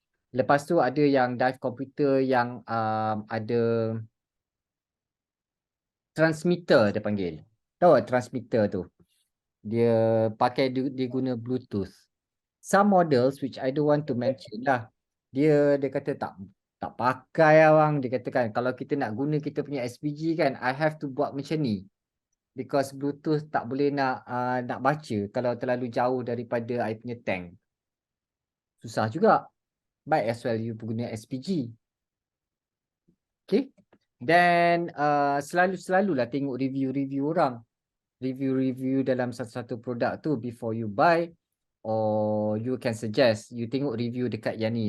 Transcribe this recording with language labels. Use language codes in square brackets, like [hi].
[ms] Lepas tu ada yang dive computer yang ada transmitter dia panggil. Tahu tak transmitter tu? Dia pakai dia guna Bluetooth. [en] Some models which I don't want to mention lah. [ms] Dia kata tak pakai abang. Dia katakan kalau kita nak guna kita punya SPG kan, [en] I have to [ms] buat macam ni. Because Bluetooth tak boleh nak baca kalau terlalu jauh daripada I punya tank. Susah juga. Baik [en] as well you [ms] guna SPG. Okay. Dan selalulah tengok review-review orang. Review-review dalam satu-satu produk tu [en] before you buy, or you can suggest you [ms] tengok review dekat yang ni.